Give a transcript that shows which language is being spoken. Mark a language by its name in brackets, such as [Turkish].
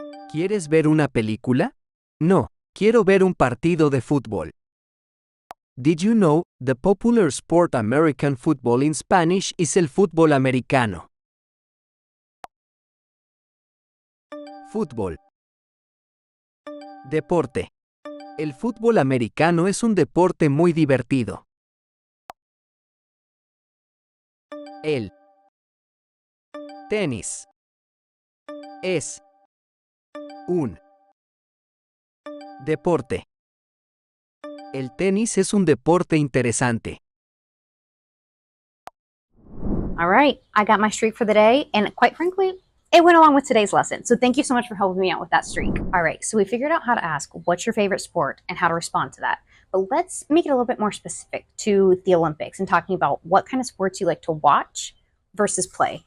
[Spanish] ¿Quieres ver una película? No, quiero ver un partido de fútbol. [English] Did you know the popular sport American football in Spanish is [Spanish] el fútbol americano? Fútbol. Deporte. El fútbol americano es un deporte muy divertido. El tenis es un deporte. El tenis es un deporte interesante. [English] All right, I got my streak for the day, and quite frankly, it went along with today's lesson. So thank you so much for helping me out with that streak. All right, so we figured out how to ask what's your favorite sport and how to respond to that. But let's make it a little bit more specific to the Olympics and talking about what kind of sports you like to watch versus play.